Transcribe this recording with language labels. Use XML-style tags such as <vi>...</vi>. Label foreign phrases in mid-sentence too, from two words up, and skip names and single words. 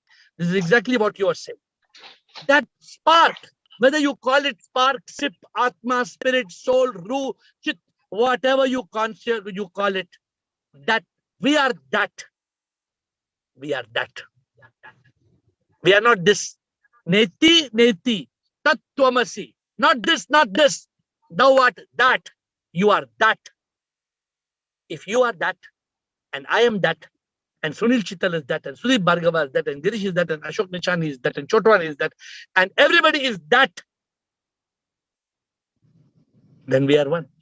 <en>This is exactly what you are saying. That spark, whether you call it spark, sip, atma, spirit, soul, ruh, chit, whatever you call it, that we are that. We are that. We are not this.</en> <sa>Neti, neti, tattvamasi.</sa> <en>Not this, not this. Thou art that. You are that. If you are that, and I am that, and Sunil Chittal is that, and Sudeep Bhargava is that, and Girish is that, and Ashok Nichani is that, and Chotwan is that, and everybody is that, then we are one.</en>